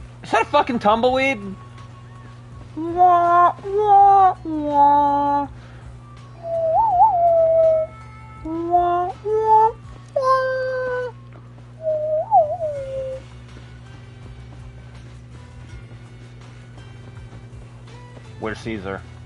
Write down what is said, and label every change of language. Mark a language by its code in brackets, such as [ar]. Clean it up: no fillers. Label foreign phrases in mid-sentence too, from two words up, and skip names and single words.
[en] Is that a fucking tumbleweed? Wah, wah, wah. Wah, wah, wah. Where's Caesar?